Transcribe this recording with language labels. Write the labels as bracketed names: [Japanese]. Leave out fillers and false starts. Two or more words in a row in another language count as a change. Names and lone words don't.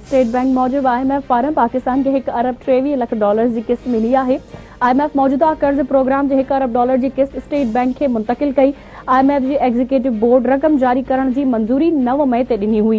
[Sindhi] स्टेट बैंक मौजूद IMF पारां पाकिस्तान के $1 अरब 23 लख जी किस्त मिली है। IMF मौजूदा कर्ज प्रोग्राम जे $1 अरब जी किस्त स्टेट बैंक के मुंतकिल कई। IMF जी [English] executive board [Sindhi] रक़म जारी करण जी मंजूरी 9 मई ते ॾिनी हुई।